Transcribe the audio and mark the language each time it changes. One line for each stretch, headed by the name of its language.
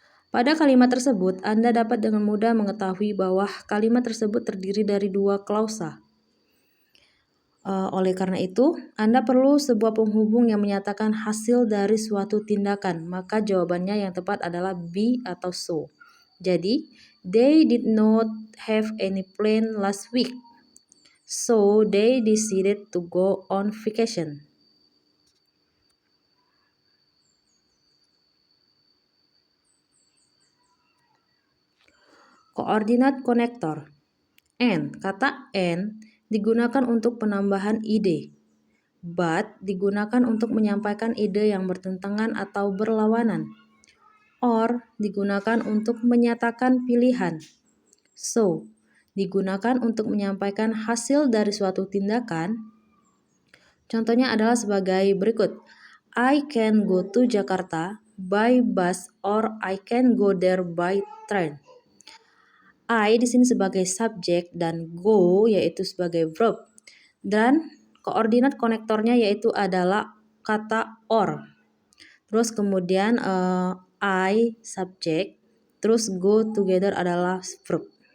Indonesian: Pada kalimat tersebut, Anda dapat dengan mudah mengetahui bahwa kalimat tersebut terdiri dari dua klausa. Oleh karena itu, Anda perlu sebuah penghubung yang menyatakan hasil dari suatu tindakan. Maka jawabannya yang tepat adalah B atau so. Jadi,
English: they did not have any plan last week. So, they decided to go on vacation.
Indonesian: Coordinate connector. And, kata and digunakan untuk penambahan ide. But digunakan untuk menyampaikan ide yang bertentangan atau berlawanan. Or digunakan untuk menyatakan pilihan. So digunakan untuk menyampaikan hasil dari suatu tindakan. Contohnya adalah sebagai berikut.
English: I can go to Jakarta by bus or I can go there by train.
Indonesian: I di sini sebagai subjek dan go yaitu sebagai verb. Dan koordinat konektornya yaitu adalah kata or. Terus kemudian I subjek, terus go together adalah verb.